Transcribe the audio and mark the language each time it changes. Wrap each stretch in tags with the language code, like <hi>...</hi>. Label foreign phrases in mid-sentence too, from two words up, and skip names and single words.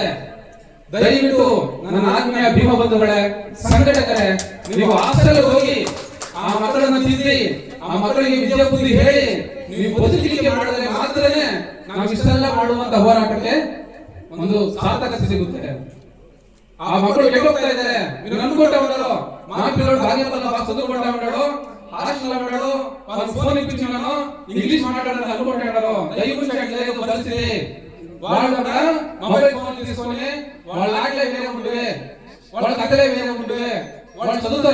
<kn>ದಯವಿಟ್ಟು ನನ್ನ ಆತ್ಮೀಯ ಭೀಮ ಬಂಧುಗಳೇ, ಸಂಘಟಕರೇ, ನೀವು ಹಾಸ್ಟೆಲ್ ಹೋಗಿ ಆ ಮಕ್ಕಳನ್ನು ತಿದ್ದಿ, ಆ ಮಕ್ಕಳಿಗೆ ವಿದ್ಯಾಬುದ್ಧಿ ಹೇಳಿ ನೀವು ಬದುಕಲಿಕ್ಕೆ ಮಾಡಿದ್ರೆ ಮಾತ್ರನೇ ನಾವು ಇಷ್ಟೆಲ್ಲ ಮಾಡುವಂತ ಹೋರಾಟಕ್ಕೆ ಒಂದು ಸಾರ್ಥಕತೆ ಸಿಗುತ್ತೆ. ಆ ಮಕ್ಕಳು ಕೆಟ್ಟೋಗ್ತಾ ಇದ್ದಾರೆ.</kn> <te>మీరు అనుకుంటా ఉన్నారు మా పిల్లలు బాగా చదువుకుంటా ఉన్నాడు, హాస్టల్ ఉన్నాడు, వాళ్ళు ఫోన్ ఇప్పించాను, ఇంగ్లీష్ మాట్లాడాలని అనుకుంటున్నారు. దయచేసి లేదు పరిస్థితి. వాళ్ళు కూడా మొబైల్ ఫోన్ తీసుకొని వాళ్ళ ఆటలే వేరే ఉంటే, వాళ్ళ కథలే వేరే ఉంటే, వాళ్ళు చదువుతారు.</te>